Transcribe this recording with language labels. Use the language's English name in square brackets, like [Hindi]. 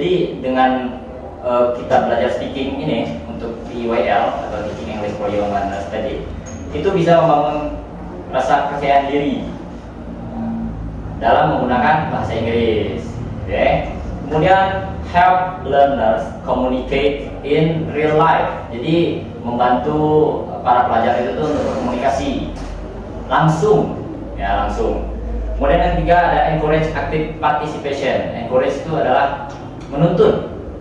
[Indonesian] Jadi dengan kita belajar speaking ini untuk TEYL atau teaching English for young learners tadi, itu bisa membangun rasa kepercayaan diri dalam menggunakan bahasa Inggris. Okay. [English] Kemudian help learners communicate in real life. [Indonesian] Jadi membantu para pelajar itu tuh untuk berkomunikasi langsung, ya langsung. Kemudian yang ketiga ada [English] encourage active participation. [Indonesian] Encourage itu adalah menuntun.